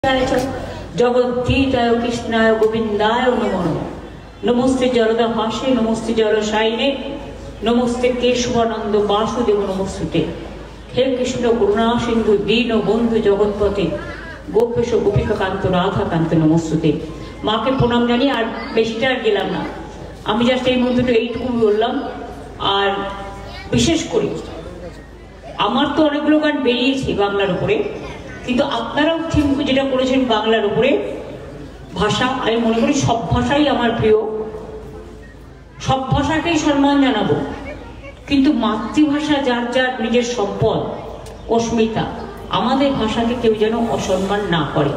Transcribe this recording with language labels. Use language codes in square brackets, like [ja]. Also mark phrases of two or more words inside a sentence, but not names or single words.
[sa] जगद्गीताय कृष्णाय गोविंदाय नमः। नमस्ते जलदा भाषे नमस्ते जलशायिने नमस्ते केशवानंद वासुदेव नमस्ते। हे कृष्ण करुणा सिंधु दीन बंधु जगतपते गोपेश गोपिका कांत राधा कांत नमस्ते। [bn] মাঁ কে প্রণাম জানী ঔর বেশিটা আর গেলাম না, আমি জাস্ট এই মন্ত্রটা এইটুকু বললাম। আর বিশেষ করে আমার তো অনেকগুলো গান বেরিয়েছে বাংলার উপরে, কিন্তু আপনারাও থিম যেটা করেছেন বাংলার উপরে ভাষা, আমি মনে করি সব ভাষাই আমার প্রিয়, সব ভাষাকেই সম্মান জানাবো, কিন্তু মাতৃভাষা যার যার নিজের সম্পদ অস্মিতা, আমাদের ভাষাকে কেউ যেন অসম্মান না করে।